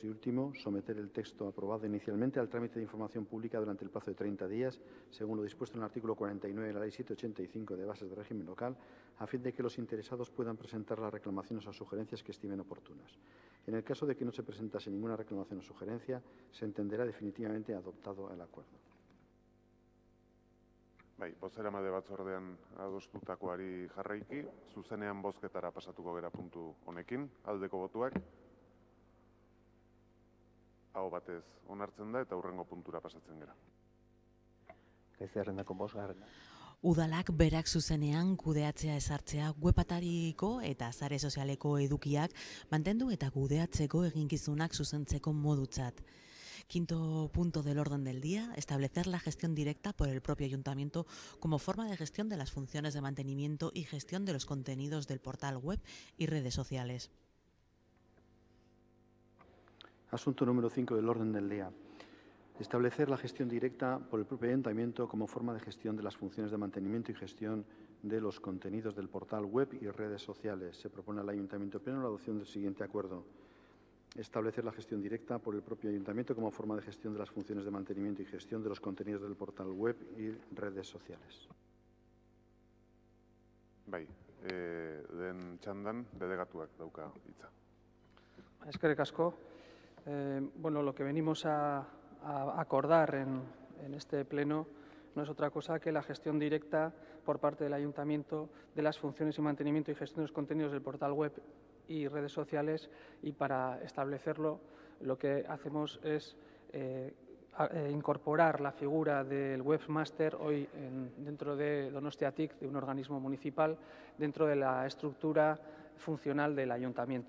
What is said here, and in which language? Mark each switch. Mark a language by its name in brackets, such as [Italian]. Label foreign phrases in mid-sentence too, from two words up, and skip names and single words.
[Spanish] Y último, someter el texto aprobado inicialmente al trámite de información pública durante el plazo de 30 días, según lo dispuesto en el artículo 49 de la Ley 785 de Bases de Régimen Local, a fin de que los interesados puedan presentar las reclamaciones o sugerencias que estimen oportunas. En el caso de que no se presentase ninguna reclamación o sugerencia, se entenderá definitivamente adoptado el acuerdo. [Basque] Bai, bozeramale batzordean adostutakoari jarraiki, zuzenean bozketara pasatuko gera puntu honekin, aldeko botuak. Aho batez onartzen da eta hurrengo puntura pasatzen gera. Gai zerrendako 5. Udalak berak zuzenean kudeatzea ezartzea webatariko eta sare sozialeko edukiak mantendu eta kudeatzeko eginkizunak zuzentzeko modutzat. [Spanish] Quinto punto del orden del día, establecer la gestión directa por el propio ayuntamiento como forma de gestión de las funciones de mantenimiento y gestión de los contenidos del portal web y redes sociales. Asunto número 5 del orden del día. Establecer la gestión directa por el propio ayuntamiento como forma de gestión de las funciones de mantenimiento y gestión de los contenidos del portal web y redes sociales. Se propone al Ayuntamiento Pleno la adopción del siguiente acuerdo. Establecer la gestión directa por el propio ayuntamiento como forma de gestión de las funciones de mantenimiento y gestión de los contenidos del portal web y redes sociales. [Basque] Bai, den txandan delegatuak dauka hitza. Eskerrik asko. [Spanish] Bueno, lo que venimos a acordar en este pleno no es otra cosa que la gestión directa por parte del Ayuntamiento de las funciones y mantenimiento y gestión de los contenidos del portal web y redes sociales, y para establecerlo lo que hacemos es incorporar la figura del webmaster hoy dentro de Donostia-TIC, de un organismo municipal, dentro de la estructura funcional del Ayuntamiento.